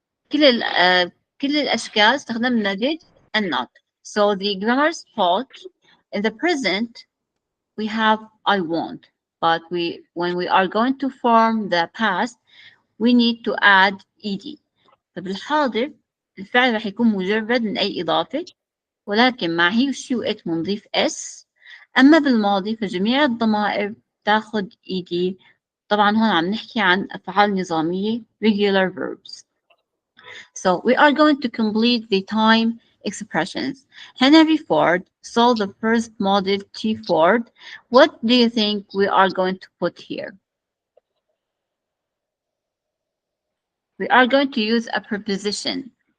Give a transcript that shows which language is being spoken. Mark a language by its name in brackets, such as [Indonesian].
[Arabic] كل الأشكال استخدمنا [English] did and not. So the grammar's fault in the present we have I want, but when we are going to form the past we need to add ed. [Arabic] فبالحاضر الفعل راح يكون مجرد من أي إضافة، ولكن مع [English] he she it [Arabic] بنضيف s. أما بالماضي فجميع الضمائر تاخد ed. طبعا هون عم نحكي عن أفعال نظامية [English] regular verbs. So we are going to complete the time expressions. Henry Ford sold the first Model T Ford. What do you think we are going to put here? We are going to use a preposition.